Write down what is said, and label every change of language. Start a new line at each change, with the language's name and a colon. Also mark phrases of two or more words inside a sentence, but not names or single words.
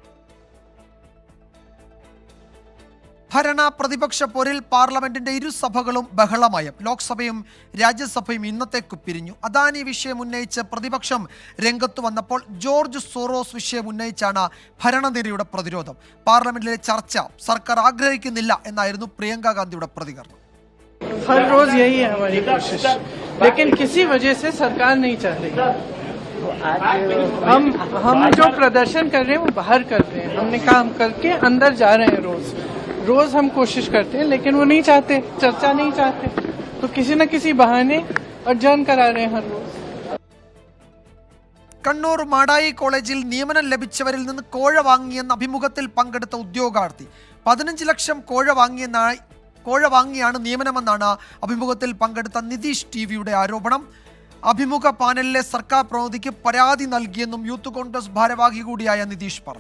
Malayalam: ഭരണ പ്രതിപക്ഷ പോരിൽ പാർലമെന്റിന്റെ ഇരുസഭകളും ബഹളമയം. ലോക്സഭയും രാജ്യസഭയും ഇന്നത്തേക്ക് പിരിഞ്ഞു. അദാനി വിഷയം ഉന്നയിച്ച് പ്രതിപക്ഷം രംഗത്തു വന്നപ്പോൾ ജോർജ് സോറോസ് വിഷയം ഉന്നയിച്ചാണ് ഭരണനിരയുടെ പ്രതിരോധം. പാർലമെന്റിലെ ചർച്ച സർക്കാർ ആഗ്രഹിക്കുന്നില്ല എന്നായിരുന്നു പ്രിയങ്ക ഗാന്ധിയുടെ പ്രതികരണം.
Hindi: हर रोज यही है हमारी कोशिश, लेकिन किसी वजह से सरकार नहीं चाह रही. हम जो प्रदर्शन कर रहे हैं वो बाहर कर रहे हैं. हमने काम करके अंदर जा रहे हैं. रोज हम कोशिश करते हैं, लेकिन वो नहीं चाहते, चर्चा नहीं चाहते, तो किसी न किसी बहाने अडजर्न करा रहे हैं हर रोज.
Malayalam: കണ്ണൂർ മാടായി കോളേജിൽ നിയമനം ലഭിച്ചവരിൽ നിന്ന് കോഴ വാങ്ങിയെന്ന അഭിമുഖത്തിൽ പങ്കെടുത്ത ഉദ്യോഗാർത്ഥി 15 ലക്ഷം കോഴ വാങ്ങിയാണ് നിയമനമെന്നാണ് അഭിമുഖത്തിൽ പങ്കെടുത്ത നിതീഷ് TVയുടെ ആരോപണം. അഭിമുഖ പാനലിലെ സർക്കാർ പ്രതിനിധിക്ക് പരാതി നൽകിയെന്നും യൂത്ത് കോൺഗ്രസ് ഭാരവാഹി കൂടിയായ നിതീഷ് പറഞ്ഞു.